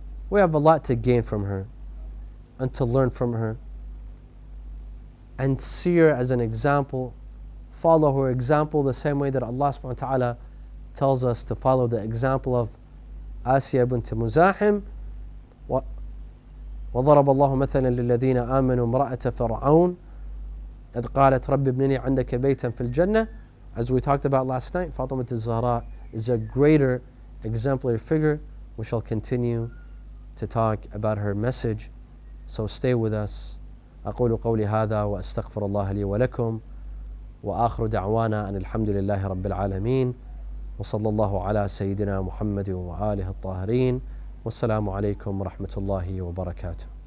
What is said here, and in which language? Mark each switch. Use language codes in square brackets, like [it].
[en] We have a lot to gain from her and to learn from her and see her as an example, follow her example the same way that Allah subhanahu wa ta'ala tells us to follow the example of Asiyah bint Muzahim. [ar] وضرب الله مثلا للذين آمنوا امرأة فرعون إذ قالت رب ابنني عندك بيتا في الجنة. [en] As we talked about last night, Fatima al-Zahra is a greater exemplary figure. We shall continue to talk about her message, so stay with us. [ar] أقول قولي هذا وأستغفر الله لي ولكم وآخر دعوانا أن الحمد لله رب العالمين وصلى الله على سيدنا محمد وآله الطاهرين والسلام عليكم ورحمة الله وبركاته.